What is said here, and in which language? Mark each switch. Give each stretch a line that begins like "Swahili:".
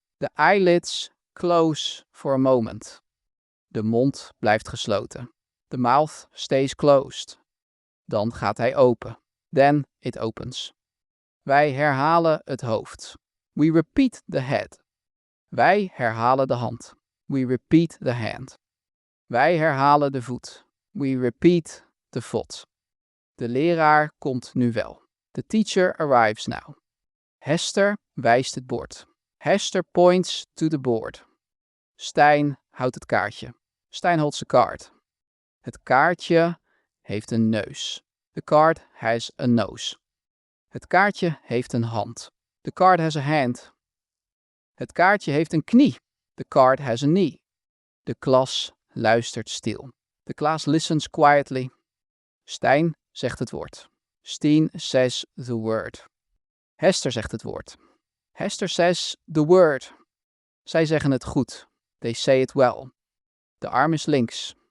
English: The eyelids close for a moment.
Dutch: De mond blijft gesloten.
English: The mouth stays closed.
Dutch: Dan gaat hij open.
English: Then it opens.
Dutch: Wij herhalen het hoofd.
English: We repeat the head.
Dutch: Wij herhalen de hand.
English: We repeat the hand.
Dutch: Wij herhalen de voet.
English: We repeat the foot.
Dutch: De leraar komt nu wel.
English: The teacher arrives now.
Dutch: Hester wijst het bord.
English: Hester points to the board.
Dutch: Stijn houdt het kaartje.
English: Stijn holds the card.
Dutch: Het kaartje heeft een neus.
English: The card has a nose.
Dutch: Het kaartje heeft een hand.
English: The card has a hand.
Dutch: Het kaartje heeft een knie.
English: The card has a knee.
Dutch: De klas luistert stil.
English: The class listens quietly.
Dutch: Stijn zegt het woord.
English: Stien says the word.
Dutch: Hester zegt het woord.
English: Hester says the word.
Dutch: Zij zeggen het goed.
English: They say it well.
Dutch: De arm is links.